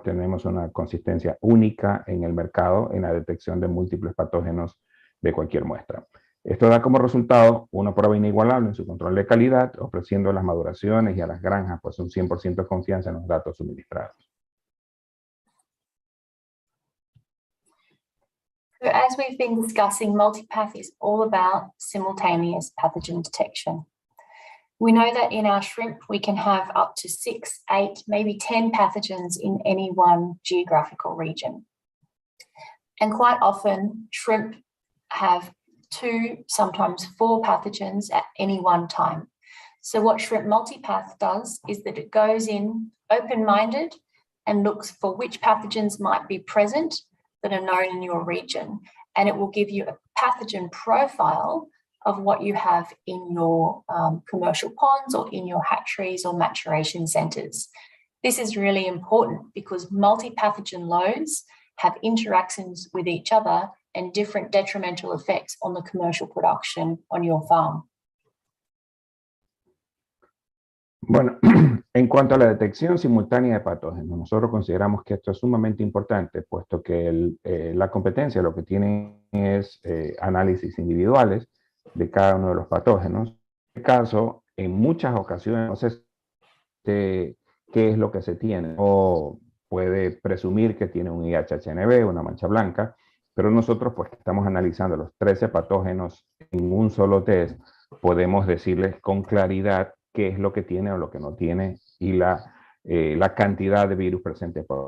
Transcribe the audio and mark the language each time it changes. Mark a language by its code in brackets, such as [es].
[es] Tenemos una consistencia única en el mercado en la detección de múltiples patógenos de cualquier muestra. Esto da como resultado una prueba inigualable en su control de calidad, ofreciendo a las maduraciones y a las granjas pues un 100% de confianza en los datos suministrados. [en] So as we've been discussing, Multipath is all about simultaneous pathogen detection. We know that in our shrimp, we can have up to 6, 8, maybe 10 pathogens in any one geographical region. And quite often, shrimp have 2, sometimes 4 pathogens at any one time. So what Shrimp Multipath does is that it goes in open-minded and looks for which pathogens might be present that are known in your region. And it will give you a pathogen profile of what you have in your commercial ponds or in your hatcheries or maturation centres. This is really important because multi-pathogen loads have interactions with each other and different detrimental effects on the commercial production on your farm. [es] Bueno, en cuanto a la detección simultánea de patógenos, nosotros consideramos que esto es sumamente importante, puesto que la competencia lo que tiene es análisis individuales de cada uno de los patógenos. En este caso, en muchas ocasiones, no sé qué es lo que se tiene, o puede presumir que tiene un IHHNB, una mancha blanca, pero nosotros, pues, que estamos analizando los 13 patógenos en un solo test, podemos decirles con claridad qué es lo que tiene o lo que no tiene y la cantidad de virus presentes.